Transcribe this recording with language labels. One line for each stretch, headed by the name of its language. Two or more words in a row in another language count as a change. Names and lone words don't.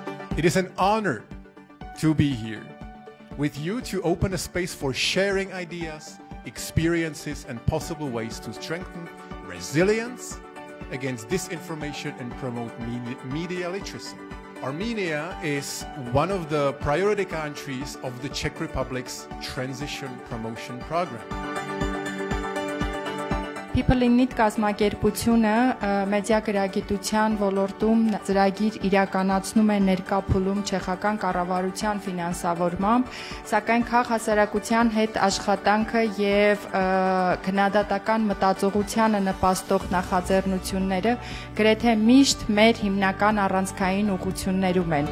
English: It is an honor to be here with you to open a space for sharing ideas, experiences, and possible ways to strengthen resilience against disinformation and promote media literacy. Armenia is one of the priority countries of the Czech Republic's Transition Promotion Program.
Armenian: People in Need կազմակերպությունը մեդիա գրագիտության ոլորտում ծրագիր իրականացնում է ներկա փուլում չեխական կառավարության ֆինանսավորմամբ, սակայն քաղաքասարակության հետ աշխատանքը եւ քննադատական մտածողությանը նպաստող նախաձեռնությունները գրեթե միշտ մեր հիմնական առանցքային ուղղություններում են։